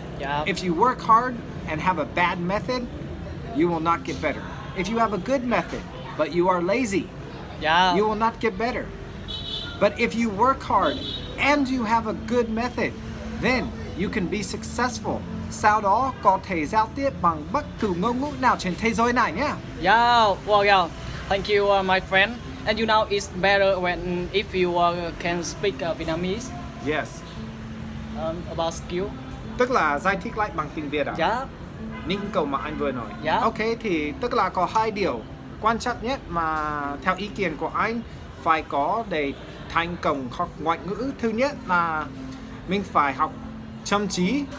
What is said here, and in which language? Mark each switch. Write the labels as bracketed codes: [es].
[en] Yeah. If you work hard and have a bad method, you will not get better. If you have a good method but you are lazy, Yeah. you will not get better. But if you work hard and you have a good method, then you can be successful. [vi] Sau đó có thể giao tiếp bằng bất cứ ngôn ngữ nào trên thế giới này nhé. [en] Yeah, well, yeah. Thank you, my friend. And you know, it's better when if you can speak Vietnamese Yes. about skill. [vi] Tức là giải thích lại bằng tiếng Việt à? [en] Yeah, [vi] Những câu mà anh vừa nói. [en] Yeah. [vi] Ok, thì tức là có hai điều quan trọng nhất mà theo ý kiến của anh phải có để thành công học ngoại ngữ. Thứ nhất là mình phải học chăm chỉ,